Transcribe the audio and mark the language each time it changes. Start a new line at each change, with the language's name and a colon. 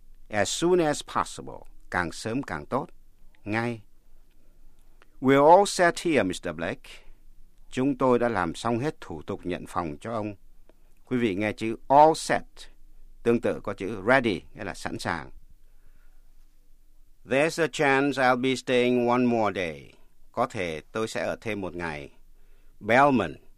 English: As soon as possible.
Vietnamese: Càng sớm càng tốt. Ngay.
English: We're all set here, Mr. Blake.
Vietnamese: Chúng tôi đã làm xong hết thủ tục nhận phòng cho ông. Quý vị nghe chữ all set. Tương tự có chữ ready, nghĩa là sẵn sàng.
English: There's a chance I'll be staying one more day.
Vietnamese: Có thể tôi sẽ ở thêm một ngày. Bellman.